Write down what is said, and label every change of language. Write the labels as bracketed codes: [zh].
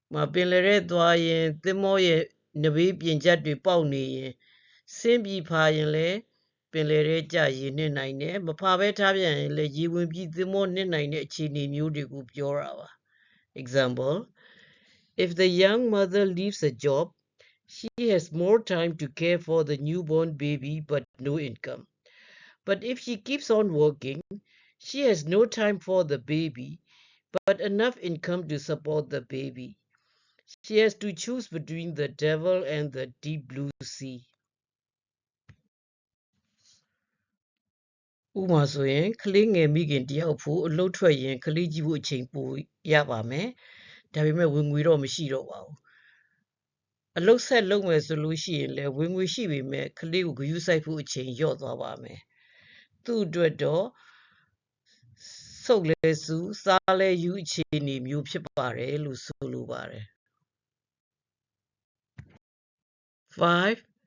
[my] ။ပင်လယ်ထဲသွားရင်သင်္ဘောရဲ့နဘေးပြင်ချက်တွေပေါက်နေရင်ဆင်းပြီးဖာရင်လည်းပင်လယ်ထဲကျရေနစ်နိုင်တယ်မဖာပဲထားပြန်ရင်လည်းရေဝင်ပြီးသင်္ဘောနစ်နိုင်တဲ့အခြေအနေမျိုးတွေကိုပြောတာပါ။ [en] Example If the young mother leaves a job, she has more time to care for the newborn baby but no income. But if she keeps on working, she has no time for the baby but enough income to support the baby. She has to choose between the devil and the deep blue sea. [my] ဥပမာဆိုရင်ကလေးငယ်မိခင်တယောက်ဖို့အလုပ်ထွက်ရင်ကလေးကြီးဖို့အချိန်ပိုရပါမယ်။ဒါပေမဲ့ဝင်ငွေတော့မရှိတော့ပါဘူး။အလုပ်ဆက်လုပ်မယ်ဆိုလို့ရှိရင်လည်းဝင်ငွေရှိပေမဲ့ကလေးကိုဂရုစိုက်ဖို့အချိန်လျော့သွားပါမယ်။သူ့အတွက်တော့ဆုပ်လဲစုစားလဲယူအခြေအနေမျိုးဖြစ်ပါတယ်လို့ဆိုလိုပါတယ် 5.